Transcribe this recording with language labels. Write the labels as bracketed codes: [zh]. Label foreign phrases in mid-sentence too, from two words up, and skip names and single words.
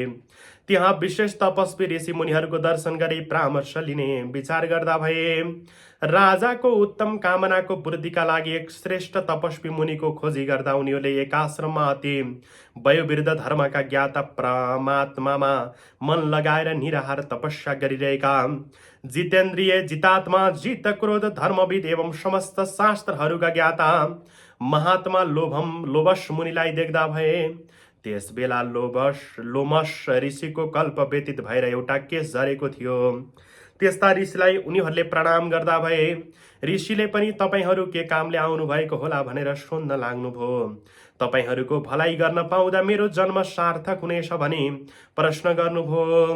[ne] त्यहाँ विशेष तपस्वी ऋषि मुनिहरूको दर्शन गरी परामर्श लिने विचार गर्दा भए। राजाको उत्तम कामनाको पूर्तिका लागि एक श्रेष्ठ तपस्वी मुनिको खोजी गर्दा उनीहरूले एक आश्रममा अति वयोवृद्ध धर्मका ज्ञाता परमात्मामा मन लगाएर निराहार तपस्या गरिरहेका जितेन्द्रिय, जितात्मा, जित क्रोध, धर्मविद एवं समस्त शास्त्रहरूका ज्ञाता महात्मा लोभस मुनिलाई देख्दा भए। त्यस बेला लोमस ऋषिको कल्प व्यतीत भएर एउटा केस झरेको थियो। त्यस्ता ऋषिलाई उनीहरूले प्रणाम गर्दा भए। ऋषिले पनि तपाईहरू के कामले आउनु भएको होला भनेर सोध्न लाग्नुभयो। तपाईहरूको भलाइ गर्न पाउँदा मेरो जन्म सार्थक हुनेछ भनी प्रश्न गर्नुभयो।